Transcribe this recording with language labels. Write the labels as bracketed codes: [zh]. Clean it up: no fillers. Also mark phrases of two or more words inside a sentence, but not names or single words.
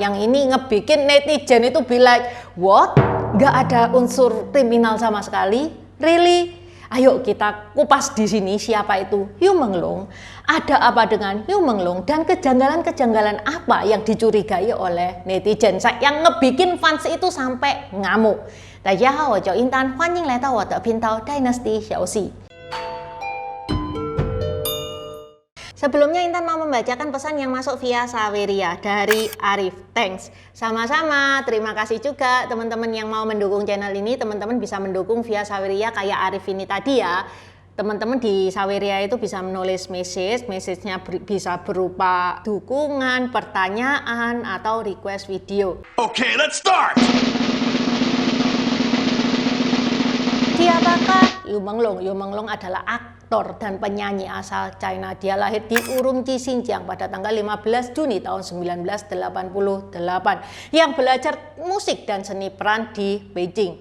[id] Yang ini ngebikin netizen itu bilang, what? Gak ada unsur kriminal sama sekali? [en] Really? [id] Ayo kita kupas di sini siapa itu Yu Menglung, ada apa dengan Yu Menglung, dan kejanggalan-kejanggalan apa yang dicurigai oleh netizen yang ngebikin fans itu sampai ngamuk. [zh] 大家好，我叫英丹，欢迎来到我的频道 Dynasty 小戏。 [id] Sebelumnya Intan mau membacakan pesan yang masuk via Saweria dari Arif. Thanks. Sama-sama, terima kasih juga teman-teman yang mau mendukung channel ini. Teman-teman bisa mendukung via Saweria kayak Arif ini tadi ya. Teman-teman di Saweria itu bisa menulis message-nya bisa berupa dukungan, pertanyaan, atau request video. [en] Okay, let's start! [id] Siapakah Yu Menglung? Yu Menglung adalah aktor dan penyanyi asal China. Dia lahir di Urumqi, Xinjiang pada tanggal 15 Juni tahun 1988 yang belajar musik dan seni peran di Beijing.